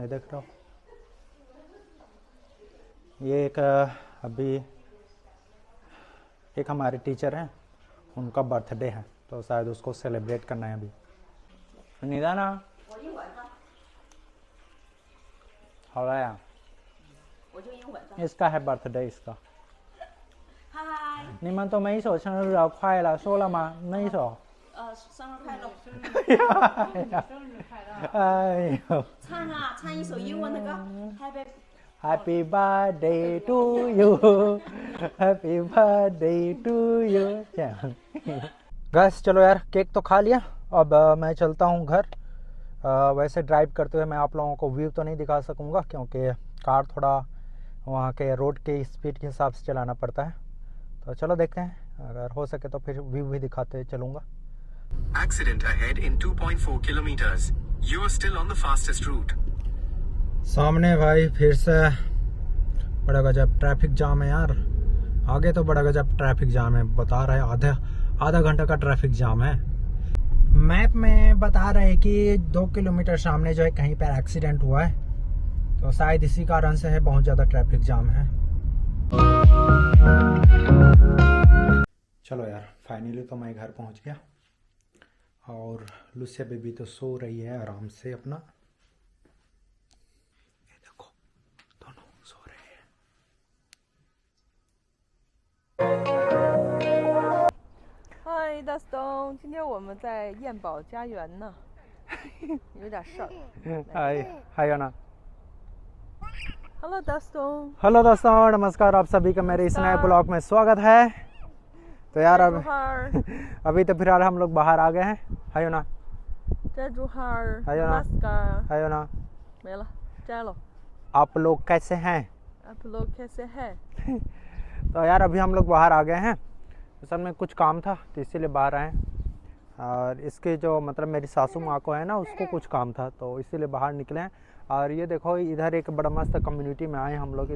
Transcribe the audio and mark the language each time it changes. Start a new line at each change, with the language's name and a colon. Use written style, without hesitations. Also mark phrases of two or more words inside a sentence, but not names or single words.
Hindi: ये देख रहे हो ये अभी एक हमारे टीचर हैं, उनका बर्थडे है, तो शायद उसको सेलिब्रेट करना है अभी। निदाना
Chinese: 好了呀，
Hindi: इसका है बर्थडे इसका。
Chinese: 嗨，你们都没说生日快乐，说了吗？没说。生日快乐！哎呦唱啊，唱一首英文的歌 ，Happy ，
English: Happy birthday to you, Happy birthday to you
Hindi: 这样。गैस चलो यार केक तो खा लिया, अब मैं चलता हूँ घर। वैसे ड्राइव करते हुए मैं आप लोगों को व्यू तो नहीं दिखा सकूँगा, क्योंकि कार थोड़ा वहाँ के रोड के स्पीड के हिसाब से चलाना पड़ता है। तो चलो देखते हैं, अगर हो सके तो फिर व्यू भी दिखाते चलूँगा।
English: Accident ahead in 2.4 kilometers. You are still on the fastest route.
Hindi: सामने भाई फिर से बड़ा गजब
English: traffic jam
Hindi: है यार। आगे तो बड़ा गजब
English: traffic jam
Hindi: है, बता रहा है आधा घंटा का
English: traffic jam
Hindi: है। मैप में बता रहे हैं कि 2 किलोमीटर सामने जो है कहीं पर एक्सीडेंट हुआ है, तो शायद इसी कारण से है बहुत ज़्यादा
English: traffic jam
Hindi: है। चलो यार फाइनली तो मैं घर पहुंच गया, और लुसिया बेबी तो सो रही है आराम से अपना। ये देखो दोनों सो रहे हैं।
Chinese: 嗨，大东，今天我们在燕宝家园呢，有点事儿。 हाय ना।
English: Hello，大东。
Hindi: हेलो दोस्तों, नमस्कार, आप सभी का मेरे इस नए ब्लॉग में स्वागत है। तो यार अभी तो फिलहाल हम लोग बाहर आ गए हैं। हायो ना,
Chinese: 在珠海 हायो ना,
Hindi: ，Namaskar， हायो ना।
Chinese: 没了，摘了。
Hindi: आप लोग कैसे हैं? आप लोग कैसे हैं? तो यार अभी हम लोग बाहर आ गए हैं, असल में कुछ काम था तो इसीलिए बाहर आए। और इसके जो मतलब मेरी सासू माँ को है ना, उसको कुछ काम था तो इसीलिए बाहर निकले हैं। और ये देखो इधर एक बड़ा मस्त कम्युनिटी में आए हम लोग।